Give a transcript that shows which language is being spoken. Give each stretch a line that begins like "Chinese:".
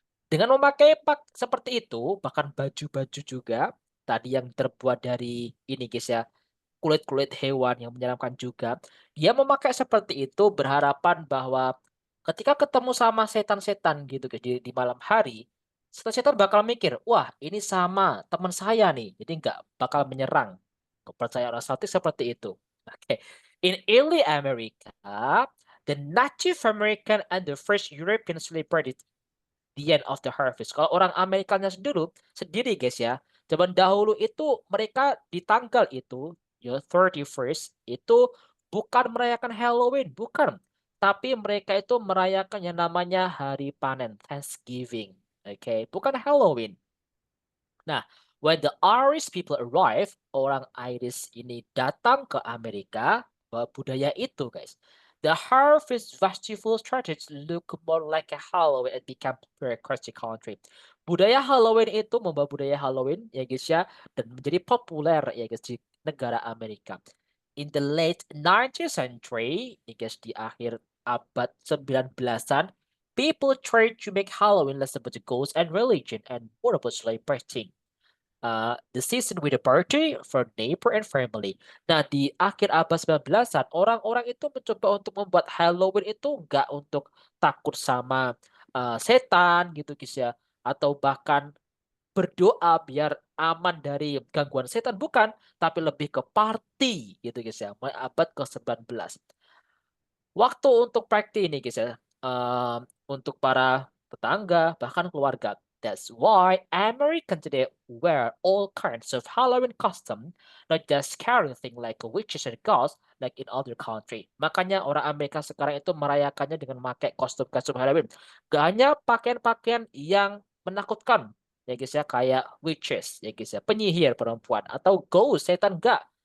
Indonesian: Dengan memakai seperti itu, bahkan baju-baju juga tadi yang terbuat dari ini guys ya, kulit-kulit hewan yang menyeramkan juga. Dia memakai seperti itu berharapan bahwa ketika ketemu sama setan-setan gitu guys di malam hari, setan-setan bakal mikir, wah ini sama teman saya nih, jadi nggak bakal menyerang. Kepercayaan orang Celtic seperti itu. Oke.
English: In early America, the Native American and the first European celebrated the end of the harvest.
Indonesian: Kalau orang Amerikanya dulu sendiri guys ya, zaman dahulu itu mereka di tanggal itu, ya 31st itu bukan merayakan Halloween, bukan. Tapi mereka itu merayakan yang namanya hari panen, Thanksgiving. Oke, bukan Halloween. Nah,
English: when the Irish people arrive,
Indonesian: orang Irish ini datang ke Amerika, bawa budaya itu, guys.
English: The harvest festival started to look more like a Halloween and become popular across the country.
Indonesian: Budaya Halloween itu membawa budaya Halloween ya guys ya, dan menjadi populer ya guys di negara Amerika.
English: In the late 19th century,
Indonesian: ya guys di akhir abad 19-an,
English: people tried to make Halloween less about the ghosts and religion and more about celebrating the season with a party for neighbor and family.
Indonesian: Nah, di akhir abad 19-an, orang-orang itu mencoba untuk membuat Halloween itu nggak untuk takut sama setan gitu guys ya, atau bahkan berdoa biar aman dari gangguan setan, bukan, tapi lebih ke party gitu guys ya, mulai abad ke-19. Waktu untuk party ini guys ya, untuk para tetangga, bahkan keluarga.
English: That's why Americans today wear all kinds of Halloween costume, not just scary thing like witches and ghosts like in other country.
Indonesian: Makanya orang Amerika sekarang itu merayakannya dengan memakai kostum-kostum Halloween. Gak hanya pakaian-pakaian yang menakutkan, ya guys ya, kayak witches, ya guys ya, penyihir perempuan, atau ghost, setan, enggak.